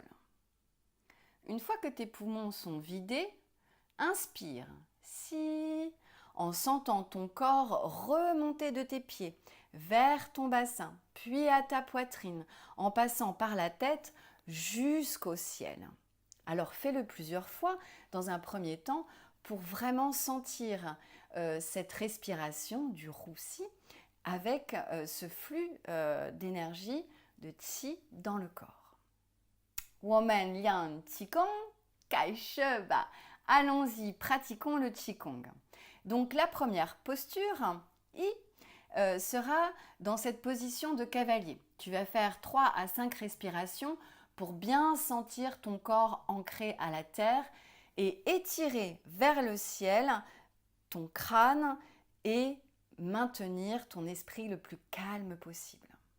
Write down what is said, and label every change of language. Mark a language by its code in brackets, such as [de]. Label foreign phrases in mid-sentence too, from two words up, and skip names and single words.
[fr] Une fois que tes poumons sont vidés, inspire Si en sentant ton corps remonter de tes pieds vers ton bassin puis à ta poitrine en passant par la tête jusqu'au ciel. Alors fais-le plusieurs fois dans un premier temps pour vraiment sentir cette respiration du Hu-Xi avec ce flux d'énergie de Qi dans le corps. [zh] 我们练气功开始吧. [fr] Allons-y, pratiquons le Qigong. Donc la première posture, I, sera dans cette position de cavalier. Tu vas faire 3 à 5 respirations pour bien sentir ton corps ancré à la terre et étirer vers le ciel ton crâne et maintenir ton esprit le plus calme possible.